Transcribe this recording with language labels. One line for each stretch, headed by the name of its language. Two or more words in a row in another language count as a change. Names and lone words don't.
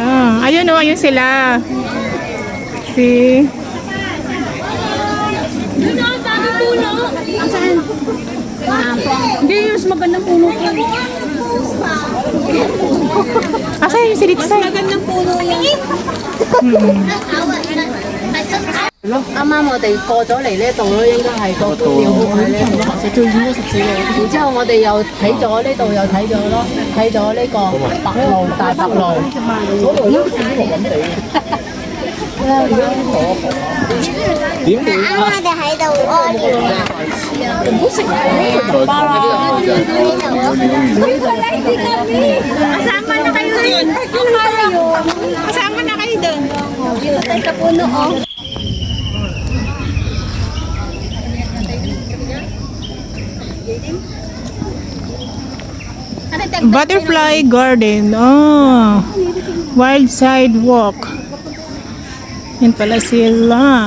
Filipino: Ayun oh, ayun sila. See? Hindi, mas magandang puno ko. Asa yung silitsay? Magandang puno yan.
Cantonese: 啱啱我哋過咗嚟呢度咯，應該係個觀鳥戶喺呢度咯，最遠都14個。然之後我哋又睇咗呢度，又睇咗咯，睇咗呢個白鷺大白鷺，嗰度都似黃咁地。點會啊？我哋喺度屙尿啊！唔好食巴啦。
Filipino: Kasama na kayo doon. Kasama na kayo doon. Dito tayo sa puno, oh.
English: Butterfly garden. Oh. Wild sidewalk.
Filipino: Yan pala sila.